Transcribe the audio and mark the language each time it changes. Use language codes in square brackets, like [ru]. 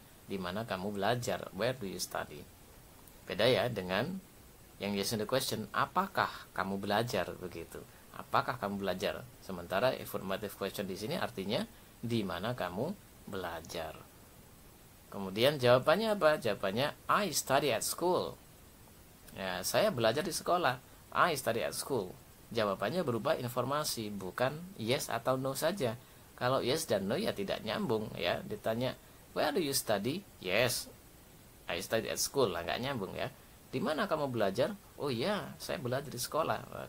[id] Di mana kamu belajar? [en] Where do you study? [id] Beda ya dengan yang [en] yes no question, [id] apakah kamu belajar begitu? apakah kamu belajar. Sementara affirmative question di sini artinya di mana kamu belajar. Kemudian jawabannya apa? Jawabannya [en] I study at school. [id] Ya, saya belajar di sekolah. [en] I study at school. [id] Jawabannya berupa informasi, bukan yes atau no saja. Kalau yes dan no ya tidak nyambung ya. Ditanya, [en] where do you study? Yes, I study at school. [id] Lah, nggak nyambung ya. Di mana kamu belajar? Oh iya, saya belajar di sekolah.